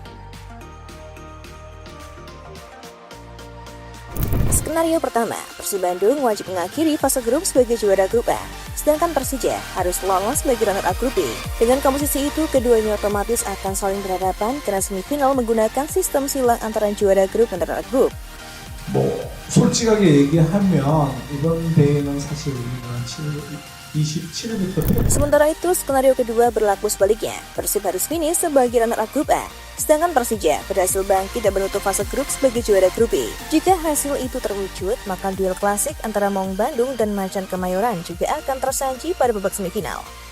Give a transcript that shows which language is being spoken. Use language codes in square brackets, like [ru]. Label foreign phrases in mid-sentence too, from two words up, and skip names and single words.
[id] Skenario pertama, Persib Bandung wajib mengakhiri fase grup sebagai juara grup A, sedangkan Persija harus lolos sebagai runner-up grup B. Dengan komposisi itu, keduanya otomatis akan saling berhadapan karena semifinal menggunakan sistem silang antara juara grup dan runner-up grup. [ko] 솔직하게 얘기하면 이번 대회는 사실 우리가 27회부터 [id] Sementara itu, skenario kedua berlaku sebaliknya. Persib harus finish sebagai runner-up grup A, sedangkan Persija berhasil bangkit dan menutup fase grup sebagai juara grup B. Jika hasil itu terwujud, maka duel klasik antara Maung Bandung dan Macan Kemayoran juga akan tersaji pada babak semifinal.